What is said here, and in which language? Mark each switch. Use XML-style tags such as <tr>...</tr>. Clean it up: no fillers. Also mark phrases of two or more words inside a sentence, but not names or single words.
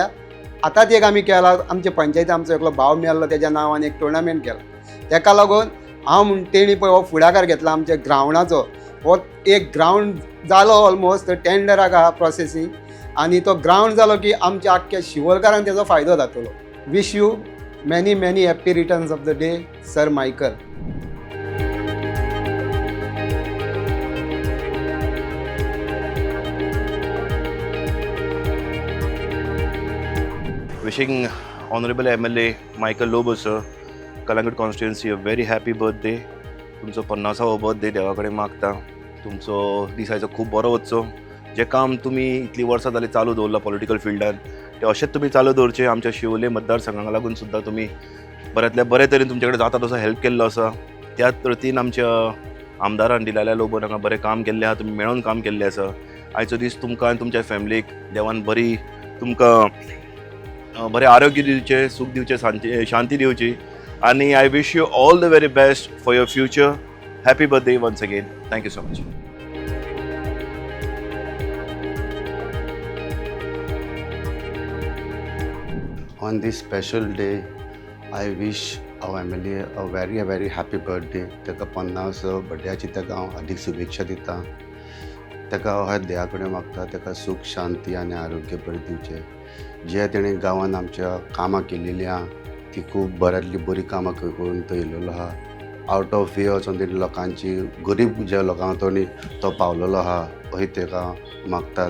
<kok>आतांच एक आमी केला, आमचे पंचायती आमचो एकलो भाव मेळ्ळो, तेज्या नांवान एक टोर्नामेंट केला. तेका लागून हांव म्हण तेणी पळय हो फुडाकार घेतला आमच्या ग्रावंडाचो. हो एक ग्रावंड जालो ऑलमोस्ट, टेंडराक आहा प्रोसेसींग, आनी तो ग्रावंड जालो की आमच्या आख्ख्या शिवोलकारांक तेजो फायदो जातलो.</kok> <en>wish you many happy returns of the day, Sir Michael. Wishing Honorable MLA Michael Lobo sir, Kalangut constituency, a very happy birthday.</en> <kok>तुमचो 50वा बर्थडे देवा कडेन मागता. तुमचो दिसायचो खूब बरो वचचो. जे काम तुमी इतली वर्सां जाली चालू दवरला</kok> <en>political fieldan,</en> <kok>ते अशेंच तुमी चालू दवरचे. आमच्या शिवोले मतदारसंघाक लागून सुद्दां तुमी बऱ्यांतल्या बरे तरेन तुमचे कडेन जाता तसो हेल्प केल्लो आसा. त्याच तर्तीन आमच्या आमदारान दिलाल्या लोबोन हांगा बरें काम केल्लें आहा, तुमी मेळून काम केल्लें आसा. आयचो दीस तुमकां आनी तुमच्या फॅमिलीक देवान बरी तुमकां बरें आरोग्य दिवचें, सूख दिवचें, शांती दिवची.</kok> <en>आनी I wish you all the very best for your future. Happy birthday once again. Thank you so much. On this special day, I wish our MLA a very happy birthday.</en> <kok>तेका 50 बर्थडेची तेका हांव हार्दिक शुभेच्छा दिता. तेका हांव देवा कडेन मागता तेका सूख शांती आनी आरोग्य बरें दिवचें. जे तेणें गांवांत आमच्या कामां केल्लीं आहा ती खूब बऱ्यांतली बरी कामां करून तो येयल्लो आहा.</kok> <en>out of way</en> <kok>वचून तेणी लोकांची गरीब ज्या लोकांक तो पावलेलो आहा अशें तेका मागता.</kok>